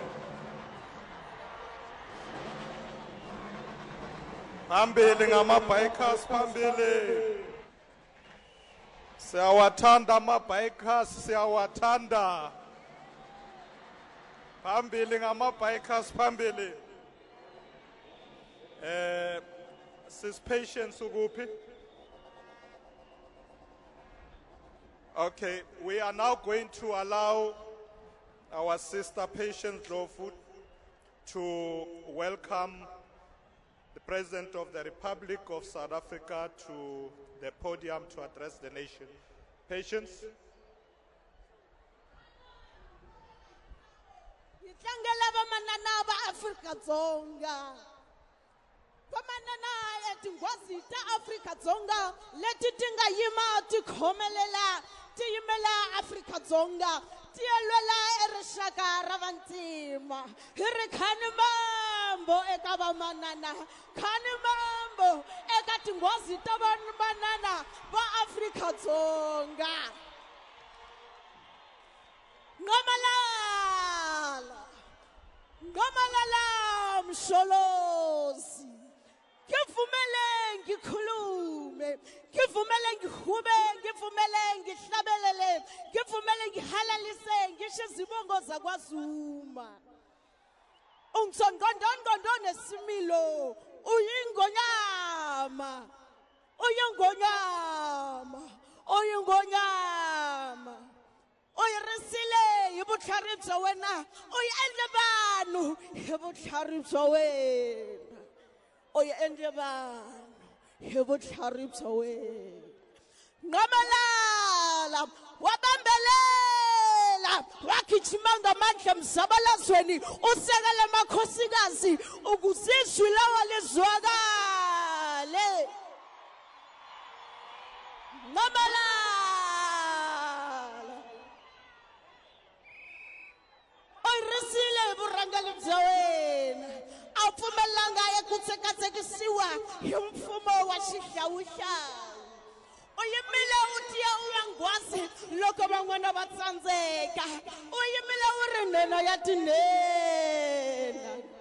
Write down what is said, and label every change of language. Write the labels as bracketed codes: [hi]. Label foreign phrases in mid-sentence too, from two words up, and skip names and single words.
[zu] Phambili ngama-bikers phambili. Siyawathanda ama-bikers, siyawathanda. Phambili ngama-bikers phambili. Sis Patience ukuphi? [en] Okay, we are now going to allow our sister Patience Dlofu to welcome the President of the Republic of South Africa to the podium to address the nation. Patience. [ts] Yitlangela vamanana va Afrika-Dzonga. Vamanana etinghozi ta Afrika-Dzonga leti ti nga yima ti khomelela ti yimela Afrika-Dzonga ti yelwela erixaka ra vantima. Hi ri khani mambo eka vamanana, khani mambo eka tinghozi ta vamanana va Afrika-Dzonga. [zu] Ngomalala, ngomalala msholozi. Ngivumele ngikhulume, ngivumele ngihube, ngivumele ngihlabelele, ngivumele ngihalalise ngisho izibongo zakwaZuma. Ungitsongondongondo nesimilo, uyingonyama, uyingonyama, uyingonyama. [ts] Uyirisile hi vutlhari bya wena, uyiendle vanhu hi vutlhari bya wena. Oye endle vanhu hi vutlhari bya wena. [zu] Ngomalala wabambelela wagijima ngamandla emzabalazweni usekele makhosikazi ukuze izwi lawo lizwakale. [ts] Ngomalala uyirisile hi vurhangeli bya wena. Mpumalanga ekutsekatsekisiwa hi mfumo wa xihlawuhlawu. Uyimile u tiya u ya nghwasi loko van'wana va tsandzeka. Uyimile u ri nena ya tinena.